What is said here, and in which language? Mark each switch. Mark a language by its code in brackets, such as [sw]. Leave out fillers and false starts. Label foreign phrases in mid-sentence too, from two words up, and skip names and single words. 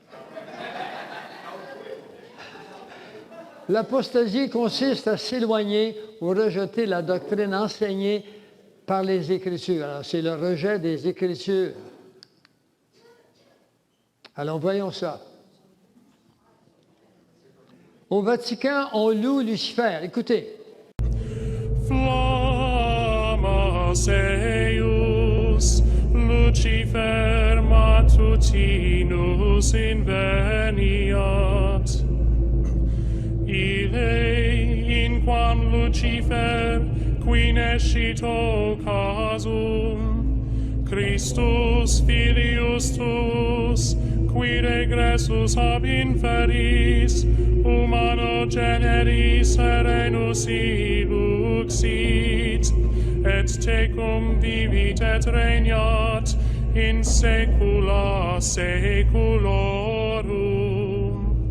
[fr] L'apostasie consiste à s'éloigner ou rejeter la doctrine enseignée par les Écritures. Alors, c'est le rejet des Écritures. Alors, voyons ça. Au Vatican, on loue Lucifer. Écoutez. [la] Flammas eius, Lucifer matutinus inveniat. Ille, inquam Lucifer, qui nescit occasum, Christus filius tuus, qui regressus ab inferis, humano generis serenus iluxit, et tecum vivit et regnat in saecula saeculorum.